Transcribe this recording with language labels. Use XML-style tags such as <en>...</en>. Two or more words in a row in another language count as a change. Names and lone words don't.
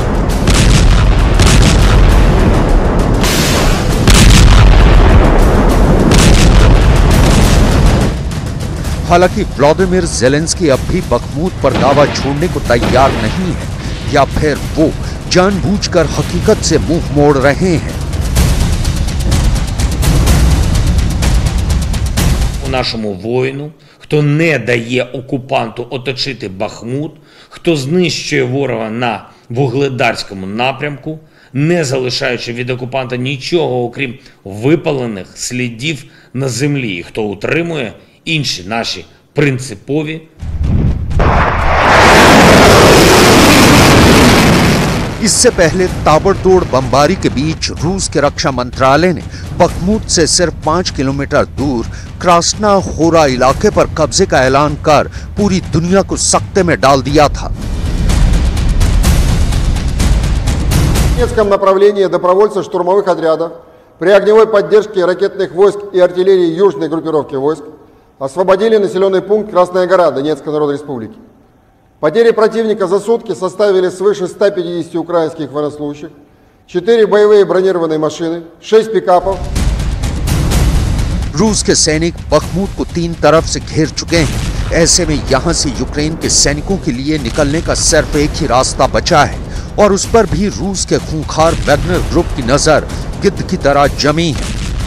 <hi>हालांकि व्लादिमीर ज़ेलेंस्की अब भी बख्मुत पर दावा छोड़ने को तैयार नहीं है, या फिर वो जानबूझकर हकीकत से मुंह मोड़ रहे हैं।</hi> <uk>Нашому воїну, хто не дає окупанту оточити Бахмут, хто знищує ворога на Вугледарському напрямку, не залишаючи від окупанта нічого, окрім випалених слідів на землі, і хто утримує інші наші принципові</uk> <hi>इससे पहले ताबड़तोड़ बमबारी के बीच रूस के रक्षा मंत्रालय ने बख्मुत से सिर्फ 5 किलोमीटर दूर क्रास्ना होरा इलाके पर कब्जे का ऐलान कर पूरी दुनिया को सख्ते में डाल दिया था।</hi> <ru>В Донецком направлении добровольцы штурмовых отрядов при огневой поддержке ракетных войск и артиллерии южной группировки войск освободили населенный пункт Красная гора Донецкой Народной Республики. Потери противника за сутки составили свыше 150 украинских военнослужащих, 4 боевые бронированные машины, 6 पिकअपов।</ru> <hi>रूस के सैनिक बख्मुत को 3 तरफ से घेर चुके हैं। ऐसे में यहां से यूक्रेन के सैनिकों के लिए निकलने का सिर्फ एक ही रास्ता बचा है, और उस पर भी रूस के खूंखार वैगनर ग्रुप की नजर गिद्ध की तरह जमी है।</hi>